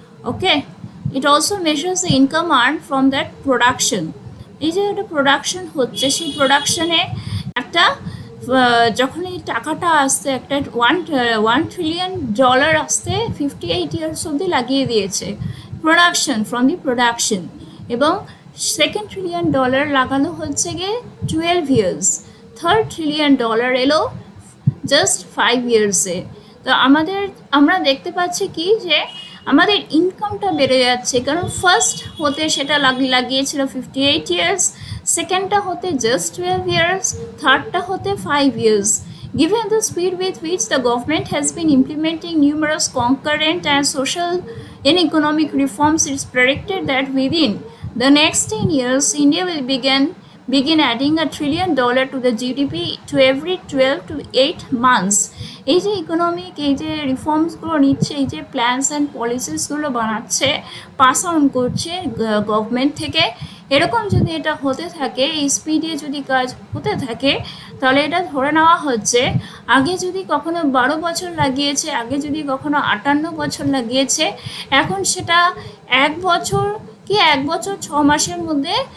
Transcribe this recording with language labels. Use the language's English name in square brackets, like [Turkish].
[English] Okay, it also measures the income earned from that production. [Bangla] এই যে একটা production হচ্ছে, সেই প্রোডাকশনে একটা যখন এই টাকাটা আসতে, একটা $1 trillion আসতে 58 ইয়ার্স অবধি লাগিয়ে দিয়েছে প্রোডাকশন, ফ্রম দি প্রোডাকশন। এবং সেকেন্ড $1 trillion লাগানো হচ্ছে গিয়ে 12 ইয়ার্স, থার্ড $1 trillion এলো জাস্ট 5 ইয়ার্সে। তো আমরা দেখতে পাচ্ছি কি যে আমাদের ইনকামটা বেড়ে যাচ্ছে, কারণ ফার্স্ট হতে সেটা লাগিয়েছিল 58 ইয়ার্স, সেকেন্ডটা হতে জাস্ট 12 ইয়ার্স, থার্ডটা হতে 5 years. [English] Given the speed with which the government has been implementing numerous concurrent and social and economic reforms, it is predicted that within the next 10 years, India will begin adding $1 trillion to the GDP to every 12 to 8 months. [Bangla] এই যে economic এই যে রিফর্মসগুলো নিচ্ছে, এই যে plans and পলিসিসগুলো বানাচ্ছে, pass on করছে government থেকে, এরকম যদি এটা হতে থাকে, এই স্পিডে যদি কাজ হতে থাকে, তাহলে এটা ধরে নেওয়া হচ্ছে আগে যদি কখনো 12 বছর লাগিয়েছে, আগে যদি কখনো 58 বছর লাগিয়েছে, এখন সেটা 1 বছর কি 1 বছর 6 মাসের মধ্যে